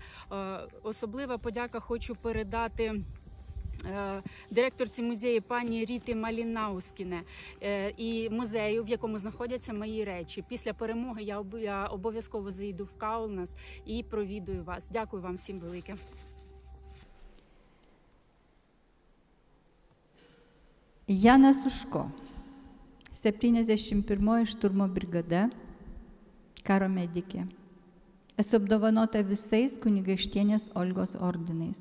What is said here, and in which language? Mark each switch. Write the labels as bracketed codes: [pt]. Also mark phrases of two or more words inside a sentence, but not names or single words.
[uk] Особлива подяка хочу передати директорці музею пані Ріти Малінаускіне і музею, в якому знаходяться мої речі. Після перемоги я обов'язково заїду в Каунас і провідую вас. Дякую вам всім велике. [lt] Jana Suško, 71 šturmo brigada, karo medikė. Esu apdovanota visais kunigaikštienės Olgos ordinais.